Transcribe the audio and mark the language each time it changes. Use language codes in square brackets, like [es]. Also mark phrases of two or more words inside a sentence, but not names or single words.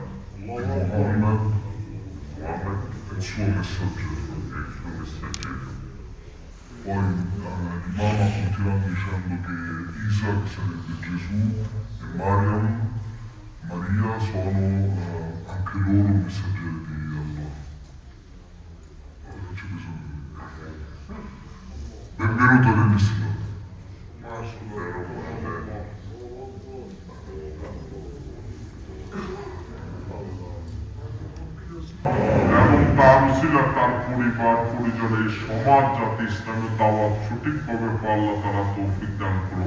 [it] Muhammad è il suo messaggero, Poi l'imam ha continuato dicendo che Isa, che sarebbe Gesù, e Maria sono anche loro messaggeri di Allah. Benvenuto nell'Islam. [bn] এবং তার উসিলা তার পরিবার পরিজন এই সমাজ জাতি ইসলামের দাওয়াত সঠিকভাবে আল্লাহ তাআলা তৌফিক দান করুন।